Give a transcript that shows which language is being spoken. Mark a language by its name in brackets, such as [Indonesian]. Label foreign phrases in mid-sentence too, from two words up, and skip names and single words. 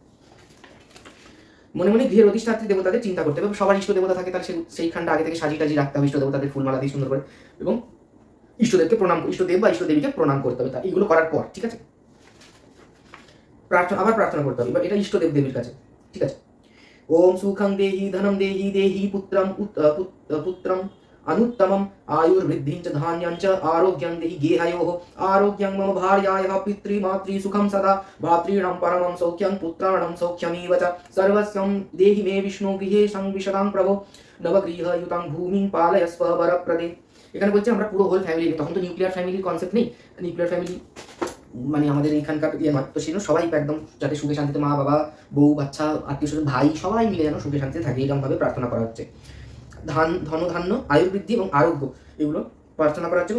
[Bangla] মনে মনে গৃহের অধিষ্ঠাত্রী দেবতাদের চিন্তা করতে হবে, সবার ইষ্ট দেবতা থাকে তাহলে সেইখানটা আগে থেকে সাজি টাজি রাখতে হবে, ইষ্ট দেবতাদের ফুলমালা দিয়ে সুন্দর করে, এবং ইষ্টদেবকে প্রণাম, ইষ্টদেব বা ইষ্টদেবীকে প্রণাম করতে হবে। এইগুলো করার পর ঠিক আছে আবার প্রার্থনা করতে হবে, এবার এটা ইষ্টদেব দেবীর কাছে, ঠিক আছে। [Sanskrit] ওম সুখং দেহি ধনম দেহি দেহি পুত্রম अनुत्तमम् आयुर्वृद्धिं च धान्यं च आरोग्यं देहि गेहयोः आरोग्यं मम भार्यायाः पितृमातृ सुखं सदा भातॄणां परमं सौख्यं पुत्राणां सौख्यमेव च सर्वस्वं देहि मे विष्णु गृहे संविशतां प्रभो नवगृहयुतां भूमिं पालयस्व वरप्रदे। [Bangla] এখানে বলছে আমরা পুরো [English] whole family, [Bangla] তখন তো [English] nuclear family's concept [Bangla] নেই, [English] nuclear family [Bangla] মানে আমাদের এইখানকার ইয়ে নয়, তো সেজন্য সবাই একদম যাতে সুখে শান্তিতে মা বাবা বউ বাচ্চা আত্মীয় স্বজন ভাই সবাই মিলে যেন সুখে শান্তিতে থাকে এরকমভাবে প্রার্থনা করা হচ্ছে। ধনধান্য আয়ুর্বৃদ্ধি এবং আরোগ্য এগুলো প্রার্থনা করা হচ্ছে।